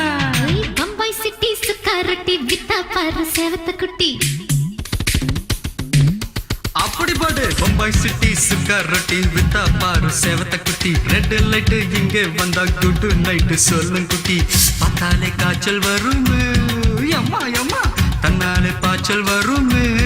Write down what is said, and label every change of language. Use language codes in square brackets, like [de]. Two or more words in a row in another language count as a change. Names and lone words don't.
[ta] பம்பாய் சிட்டி சுக்கா ரொட்டி வித்தா பாரு செவத்த குட்டி. அப்படி பாடு பம்பாய் சிட்டி சுக்கா ரொட்டி வித்தா பாரு செவத்த குட்டி. [en] red light [ta] இங்கே வந்தா [en] good night [ta] சொல்லும் குட்டி. பார்த்தாலே காய்ச்சல் வருமே, அம்மா அம்மா தன்னாலே பாய்ச்சல் வருமே.